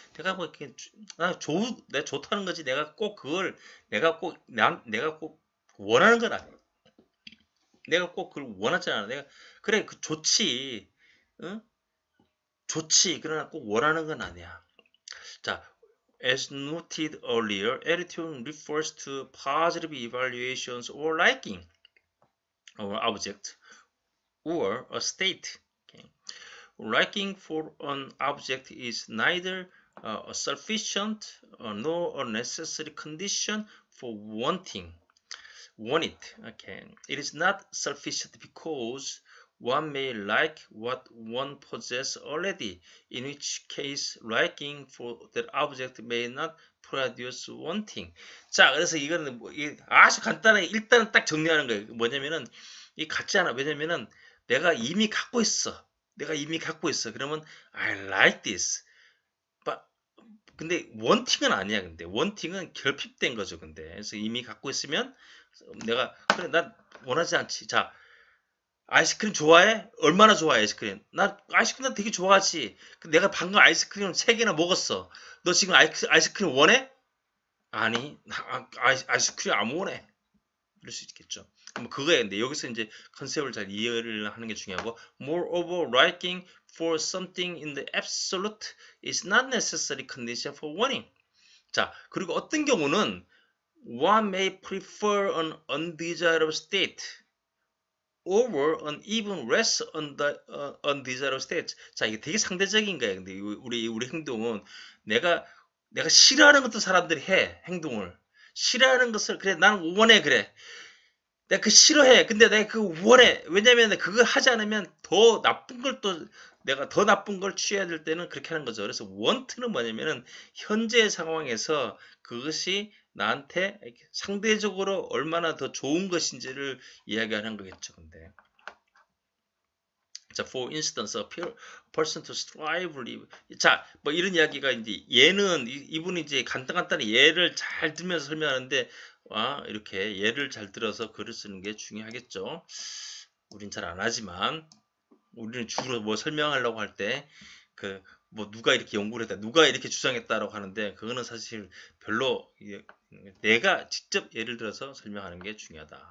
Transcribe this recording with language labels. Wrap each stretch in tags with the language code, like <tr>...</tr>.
<ko>내가 뭐 이렇게 내가 좋다는 거지. 내가 꼭 그걸 내가 꼭 원하는 건 아니야. 내가 꼭 그걸 원하지 않아. 내가 그래 그 좋지, 응? 좋지. 그러나 꼭 원하는 건 아니야.</ko> <en>자, as noted earlier, attitude refers to positive evaluations or liking of an object or a state. Okay. Liking for an object is neither a sufficient nor a necessary condition for want it. Okay. It is not sufficient because one may like what one possesses already, in which case liking for that object may not produce wanting.</en> <ko>자, 그래서 이거는 뭐, 아주 간단하게 일단은 딱 정리하는 거예요. 뭐냐면은 이 같지 않아. 왜냐면은 내가 이미 갖고 있어. 내가 이미 갖고 있어. 그러면</ko> <en>I like this. But</en> <ko>근데 원팅은 아니야. 근데 원팅은 결핍된 거죠. 근데 그래서 이미 갖고 있으면 내가 그래 난 원하지 않지. 자, 아이스크림 좋아해? 얼마나 좋아해 아이스크림? 나 아이스크림 난 되게 좋아하지. 내가 방금 아이스크림 3개나 먹었어. 너 지금 아이스크림 원해? 아니, 아이스크림 안 원해. 이럴 수 있겠죠. 그럼 그거에 근데 여기서 이제 컨셉을 잘 이해를 하는 게 중요하고,</ko> <en>moreover, liking for something in the absolute is not necessary condition for wanting.</en> <ko>자, 그리고 어떤 경우는</ko> <en>one may prefer an undesirable state over an even less undesirable state.</en> <ko>자, 이게 되게 상대적인 거예요. 근데 우리 행동은 내가 싫어하는 것도 사람들이 해. 행동을 싫어하는 것을 그래 나는 원해 그래. 내가 그 싫어해. 근데 내가 그 원해. 왜냐면 그걸 하지 않으면 더 나쁜 걸 또 내가 더 나쁜 걸 취해야 될 때는 그렇게 하는 거죠. 그래서 want는 뭐냐면은 현재 상황에서 그것이 나한테 상대적으로 얼마나 더 좋은 것인지를 이야기하는 거겠죠. 근데 자,</ko> <en>for instance, a person to strive live.</en> <ko>자, 뭐 이런 이야기가 이제 얘는 이분이 이제 간단히 예를 잘 들면서 설명하는데 이렇게 예를 잘 들어서 글을 쓰는 게 중요하겠죠. 우린 잘 안 하지만 우리는 주로 뭐 설명하려고 할 때 그 뭐 누가 이렇게 연구를 했다, 누가 이렇게 주장했다라고 하는데 그거는 사실 별로 내가 직접 예를 들어서 설명하는 게 중요하다.</ko>